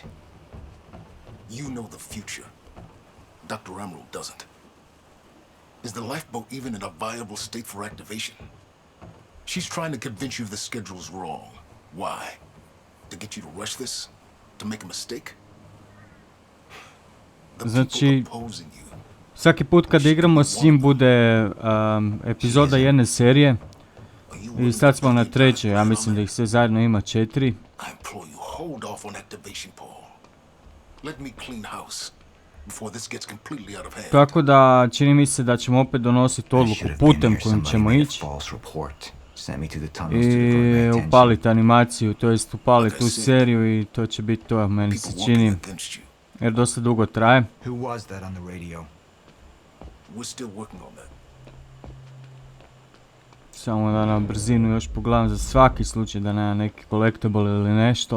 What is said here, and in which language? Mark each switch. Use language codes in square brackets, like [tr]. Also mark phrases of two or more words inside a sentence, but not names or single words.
[en] You know the future. Dr. Amaral doesn't. Is the lifeboat even in a viable state for activation? She's trying to convince you the schedule's wrong. Why? To get you to rush this? To make a mistake? The [hr] Znači, [en] people opposing you. [hr] svaki put kad igramo s njim bude epizoda jedne serije. I sad smo na trećoj, ja mislim da ih sve zajedno ima 4. [en] I implore you, hold off on activation, Paul. Let me clean house before this gets completely out of hand. [hr] Tako da čini mi se da ćemo opet donositi odluku putem kojim ćemo ići. I upaliti animaciju, to jest upaliti tu seriju i to će biti to, meni se čini. Jer dosta dugo traje. Samo da na brzinu još pogledam za svaki slučaj da nema neki collectible ili nešto.